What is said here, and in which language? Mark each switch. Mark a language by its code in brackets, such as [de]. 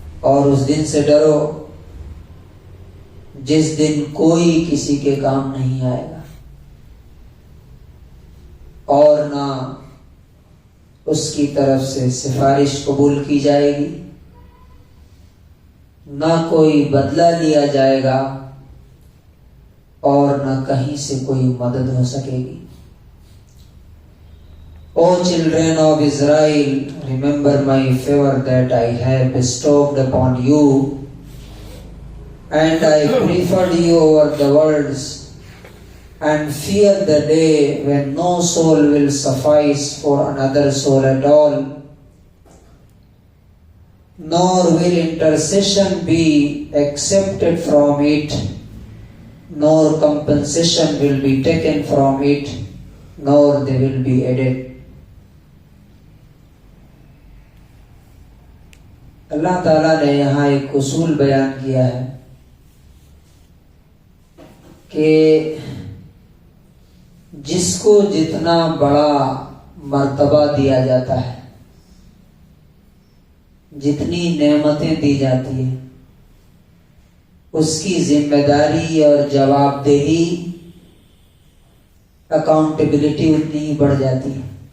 [ur] اور اس دن سے ڈرو جس دن کوئی کسی کے کام نہیں آئے گا، اور نہ اس کی طرف سے سفارش قبول کی جائے گی، نہ کوئی بدلہ لیا جائے گا، اور نہ کہیں سے کوئی مدد ہو سکے گی. [en] O children of Israel, remember my favor that I have bestowed upon you, and I preferred you over the worlds, and fear the day when no soul will suffice for another soul at all, nor will intercession be accepted from it, nor compensation will be taken from it, nor they will be added. [ur] اللہ تعالیٰ نے یہاں ایک اصول بیان کیا ہے کہ جس کو جتنا بڑا مرتبہ دیا جاتا ہے، جتنی نعمتیں دی جاتی ہیں، اس کی ذمہ داری اور جواب دہی، اکاؤنٹیبلٹی اتنی ہی بڑھ جاتی ہے.